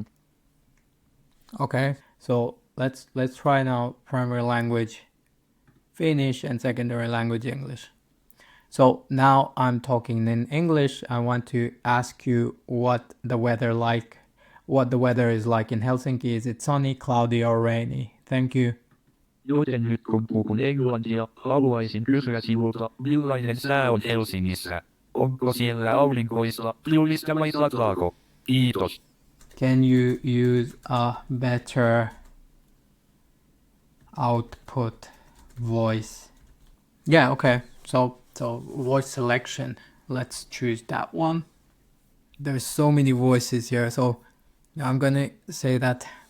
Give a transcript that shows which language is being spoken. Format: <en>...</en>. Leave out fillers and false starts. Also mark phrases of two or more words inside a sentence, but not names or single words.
<en>Okay, so let's try now primary language Finnish and secondary language English. So now I'm talking in English. I want to ask you what the weather is like in Helsinki. Is it sunny, cloudy or rainy? Thank you.</en> <fi>Joten nyt kun puhun englantia, haluaisin kysyä sinulta, millainen sää on Helsingissä? Onko siellä aurinkoista, tuulista vai sataako? Kiitos.</fi> <en>Can you use a better output voice? Yeah, okay. So voice selection. Let's choose that one. There's so many voices here, so I'm gonna say that</en>